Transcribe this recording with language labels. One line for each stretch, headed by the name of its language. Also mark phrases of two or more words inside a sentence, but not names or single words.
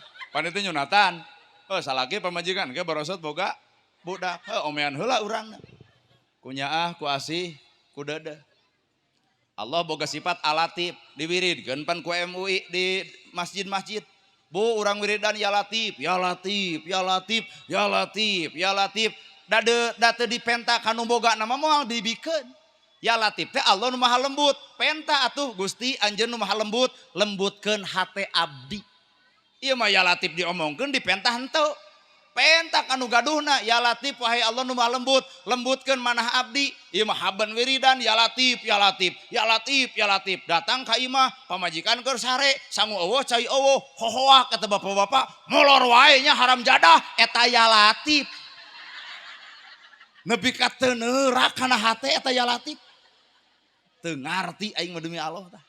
Sundanese: Pan itu nyunatan. Salaki pamajikan ge barosot boga budak. Omean heula urangna. Ku nyaah, ku asih, ku dede. Allah boga sifat alatif diwiridkeun pan ku MUI di masjid-masjid. Bu urang wiridan
Arabic: يا لطيف يا لطيف يا لطيف يا لطيف يا لطيف.
Sundanese: Da teu dipenta kanu boga nama moal dibikeun.
Arabic: يا لطيف
Sundanese: teh Allah nu maha lembut. Penta atuh Gusti anjeun nu maha lembut, lembutkeun hate abdi. Ieu mah
Arabic: يا لطيف
Sundanese: diomongkeun dipenta henteu. Penta kanu gaduhna
Arabic: يا لطيف
Sundanese: wahai Allah nu maha lembut, lembutkeun manah abdi. Ieu mah haban wiridan
Arabic: يا لطيف يا لطيف يا لطيف يا لطيف.
Sundanese: Datang ka imah pamajikan keur sare, sangu eueuh cai eueuh, hohoak kata bapak-bapak, molor wae nya haram jadah eta
Arabic: يا لطيف.
Sundanese: Nepi ka teu neurak kana hate eta
Arabic: يا لطيف.
Sundanese: Teu ngarti aing mah demi Allah tah.